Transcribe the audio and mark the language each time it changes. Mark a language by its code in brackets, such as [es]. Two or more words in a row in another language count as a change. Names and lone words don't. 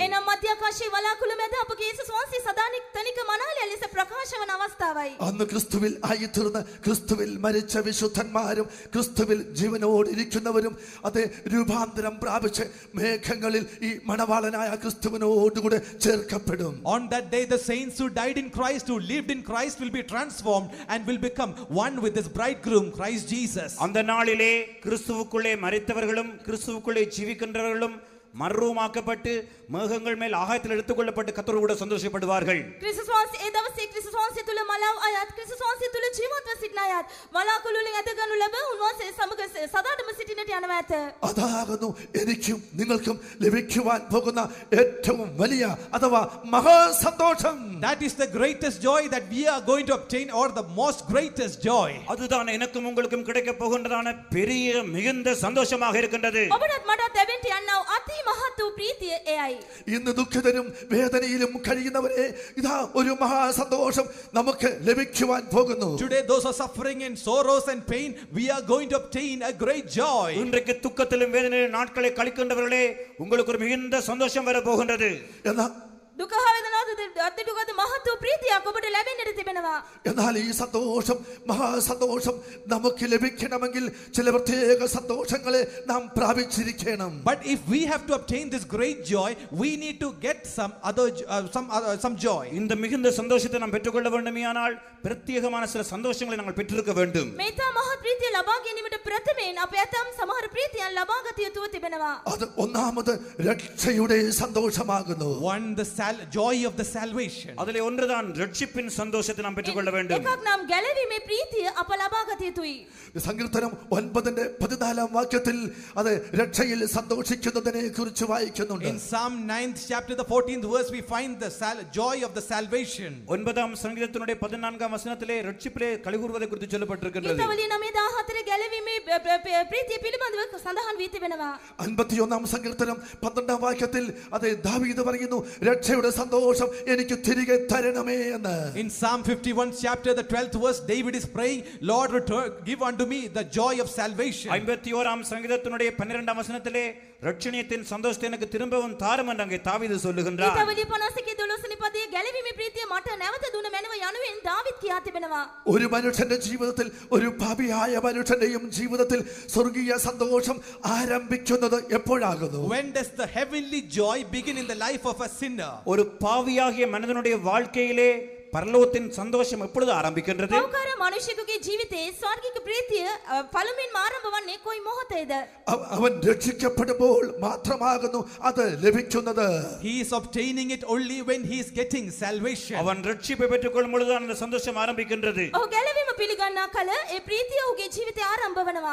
[si] එනම් මධ්‍යාකාශයේ වලාකුළු මැද අපගේ යේසුස් වහන්සේ සදානික තනික මනාලය ලෙස ප්‍රකාශ වන අවස්ථාවයි. [ml] അന്ന് ക്രിസ്തുവിൽ ആയിത്തീർന്ന, ക്രിസ്തുവിൽ മരിച്ച വിശുദ്ധന്മാരും ക്രിസ്തുവിൽ ജീവനോട് ഇരിക്കുന്നവരും അത് രൂപാന്തരം പ്രാപിച്ച് മേഘങ്ങളിൽ ഈ മണവാളനായ ക്രിസ്തുവിനോടുകൂടെ ചേർക്കപ്പെടും. [en] On that day the saints who died in Christ, who lived in Christ, will be transformed and will become one with this bridegroom Christ Jesus. [ta] அந்த நாளிலே கிறிஸ்துவுக்குள்ளே மரித்தவர்களும் கிறிஸ்துவுக்குள்ளே ஜீவிக்கின்றவர்களும் மறுரூபமாக்கப்பட்டு மேகங்கள் மேல் ஆகாயத்தில் எடுத்துக்கொள்ளப்பட்டு கர்த்தரோடு கூட சந்தோஷப்படுவார்கள். [si] ක්‍රිස්තුස් වහන්සේ ඒ දවසේ ක්‍රිස්තුස් වහන්සේ තුල මලාව අයත් ක්‍රිස්තුස් වහන්සේ තුල ජීවත්ව සිටින අයත් වලාකුළු වලින් ඇද ගනු ලැබ උන්වහන්සේ සමග සදාටම සිටින්නට යනවා ඇත. [ml] അതാകുന്നു എനിക്കും നിങ്ങൾക്കും ലഭിക്കുവാൻ പോകുന്ന ഏറ്റവും വലിയ അഥവാ മഹാസന്തോഷം. [en] That is the greatest joy that we are going to obtain, or the most greatest joy. [ta] அதுதான் எனக்கும் உங்களுக்கும் கிடைக்க போகின்றதான பெரிய மிகுந்த சந்தோஷமாக இருக்கின்றது. [si] ඔබටත් මටත් ලැබෙන්න යන්නව අති මහත් වූ ප්‍රීතිය එයයි. [ml] ഇന്ന് ദുഃഖിതരും വേദനയിലും കഴിയുന്നവരെ ഇതാ ഒരു മഹാസന്തോഷം നമുക്ക് ലഭിക്കുവാൻ പോകുന്നു. [en] Today those who are suffering in sorrows and pain, we are going to obtain a great joy. [ta] இன்றைக்கு துக்கத்திலும் வேதனையிலும் நாட்களை கழிக்கின்றவர்களே, உங்களுக்கு ஒரு மிகுந்த சந்தோஷம் வர போகின்றது. [si] දුක හා වේදනාවද අත්දුකද මහත් වූ ප්‍රීතියක් ඔබට ලැබෙන්නට තිබෙනවා. [ml] എന്നാൽ ഈ സന്തോഷം, മഹാസന്തോഷം നമുക്ക് ലഭിക്കണമെങ്കിൽ ചില പ്രത്യേക സന്തോഷങ്ങളെ നാം പ്രാപിച്ചിരിക്കണം. [en] But if we have to obtain this great joy, we need to get some joy. [ta] இந்த மிகுந்த சந்தோஷத்தை நாம் பெற்றுக்கொள்ள வேண்டுமானால் பிரத்யேகமான சில சந்தோஷங்களை நாங்கள் பெற்றிருக்க வேண்டும். [si] මේතා මහත් ප්‍රීතිය ලබා ගැනීමට ප්‍රථමයෙන් අප ඇතම් සමහර ප්‍රීතියන් ලබා ගත යුතුව තිබෙනවා. [ml] അത് ഒന്നാമത് രക്ഷയുടെ സന്തോഷമാകുന്നു. [en] One, the joy of the salvation. [ta] அதிலே ஒன்றுதான் ரட்சிப்பின் சந்தோஷத்தை நாம் பெற்றுக்கொள்ள வேண்டும். [si] එකක් නම් ගැලවීමේ ප්‍රීතිය අප ලබා ගත යුතුයි. [ml] സങ്കീർത്തനം 9:14 വാക്യത്തിൽ അത് രക്ഷയിൽ സന്തോഷിക്കുന്നതിനെ കുറിച്ച് വായിക്കുന്നുണ്ട്. [en] In Psalm 9th chapter the 14th verse we find the joy of the salvation. [ta] 9ஆம் சங்கீதத்தினுடைய 14ஆம் வசனத்திலே ரட்சிப்பிலே களிகூறுவதை குறித்து சொல்லப்பட்டிருக்கிறது. [si] ගීතවලිය 9:14 ගැලවීමේ ප්‍රීතිය පිළිබඳව සඳහන් වී තිබෙනවා. [ml] 51ആം സങ്കീർത്തനം 12ആം വാക്യത്തിൽ അത് ദാവീദ് പറയുന്നു, രക്ഷയുടെ സന്തോഷം എനിക്ക് തിരികെ തരണമേ എന്ന്. [en] In Psalm 51 chapter the 12th verse David is praying, Lord give unto me the joy of salvation. [ta] 51ஆம் சங்கீதத்தினுடைய 12ஆம் வசனத்திலே ரட்சணியத்தின் சந்தோஷத்தை எனக்கு திரும்பவும் தாரும் என்று அங்கே தாவீது சொல்லுகின்றார். [si] ගීතවලිය 51 12 වෙනි පදයේ ගැලවීමේ ප්‍රීතිය මට නැවත දුන මැනව යනුවෙන් දාවිද් කියා තිබෙනවා. [ml] ഒരു മനുഷ്യന്റെ ജീവിതത്തിൽ, ഒരു പാപിയായ മനുഷ്യന്റെയും ജീവിതത്തിൽ സ്വർഗീയ സന്തോഷം ആരംഭിക്കുന്നത് എപ്പോഴാകുന്നു? [en] When does the heavenly joy begin in the life of a sinner? [ta] ஒரு பாவியாகிய மனிதனுடைய வாழ்க்கையிலே பரலோகத்தின் சந்தோஷம் எப்பொழுது ஆரம்பிக்கின்றது? [si] පෞකාර මනුෂ්‍යයෙකුගේ ජීවිතයේ ස්වර්ගික ප්‍රීතිය පළමුවෙන්ම ආරම්භ වන්නේ කොයි මොහොතේද? [ml] അവൻ രക്ഷിക്കപ്പെടുമ്പോൾ മാത്രമാകുന്നു അത് ലഭിക്കുന്നത്. [en] He is obtaining it only when he is getting salvation. [ta] அவன் ரட்சிப்பை பெற்றுக்கொள்ளும் பொழுது அந்த சந்தோஷம் ஆரம்பிக்கின்றது. [si] ඔහු ගැලවීම පිළිගන්නා කල ඒ ප්‍රීතිය ඔහුගේ ජීවිතේ ආරම්භ වෙනවා.